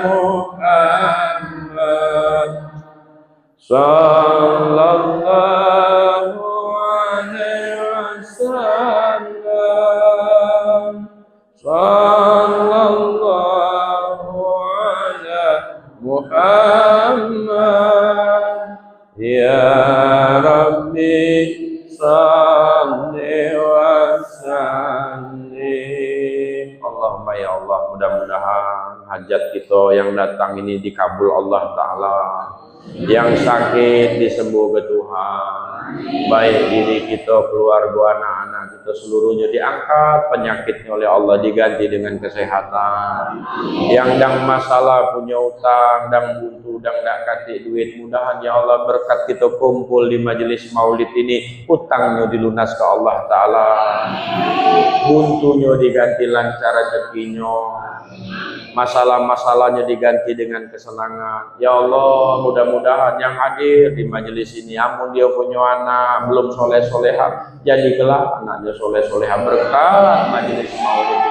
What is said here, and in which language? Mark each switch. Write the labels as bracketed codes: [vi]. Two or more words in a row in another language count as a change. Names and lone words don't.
[ar] محمد صلى الله عليه وسلم صلى الله على محمد يا رب صل وسلم. اللهم يا الله, [id] mudah-mudahan hajat kita yang datang ini dikabul Allah Ta'ala, yang sakit disembuh ke Tuhan, baik diri kita, keluarga, anak-anak kita seluruhnya diangkat penyakitnya oleh Allah, diganti dengan kesehatan. Yang dang masalah punya utang, dang buntu, dang dak katik duit, mudahan ya Allah berkat kita kumpul di majelis maulid ini, utangnya dilunas ke Allah Ta'ala, buntunya diganti lancar rezekinya, masalah-masalahnya diganti dengan kesenangan. Ya Allah, mudah-mudahan yang hadir di majelis ini, amun dia punya anak belum soleh-soleha, jadikanlah anaknya soleh-soleha berkat majelis maulid ini.